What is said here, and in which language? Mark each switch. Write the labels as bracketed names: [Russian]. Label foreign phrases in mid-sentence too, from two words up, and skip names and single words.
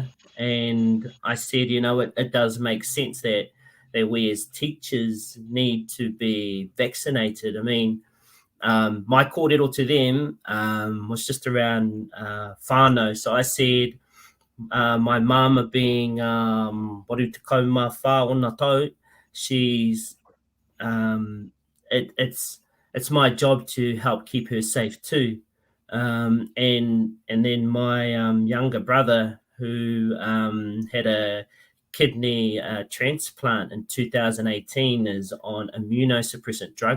[English] And I said, you know, it does make sense that we as teachers need to be vaccinated. I mean, my kōrero to them was just around whānau. So I said, my mama being [Māori] waru te kaumā whā ona tau, [English] she's it's my job to help keep her safe too. And then my younger brother, who had a kidney transplant in 2018, is on immunosuppressant drugs.